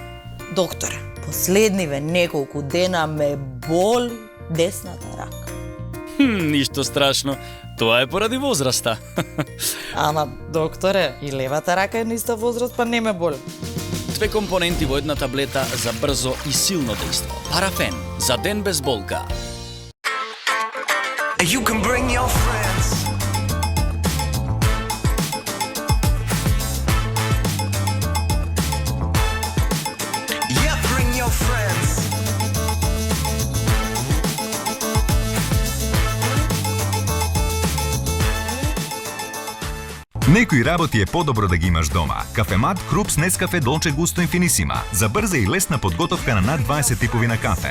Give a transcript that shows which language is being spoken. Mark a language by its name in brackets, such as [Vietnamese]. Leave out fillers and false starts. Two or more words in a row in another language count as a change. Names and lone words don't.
[Macedonian] Доктор, последниве неколку дена ме боли десната рака. Ништо страшно. Тоа е поради возраста. Ама, докторе, и левата рака е на иста возраст, па не ме боли. Две компоненти во една таблета за брзо и силно дејство. Парафен за ден без болка. [English] You can bring your friends. Yeah, bring your friends. [Macedonian] Некои работи е подобро да ги имаш дома. Кафемат Крупс Нескафе Долче Густо Инфинисима. За брза и лесна подготовка на над 20 типови на кафе.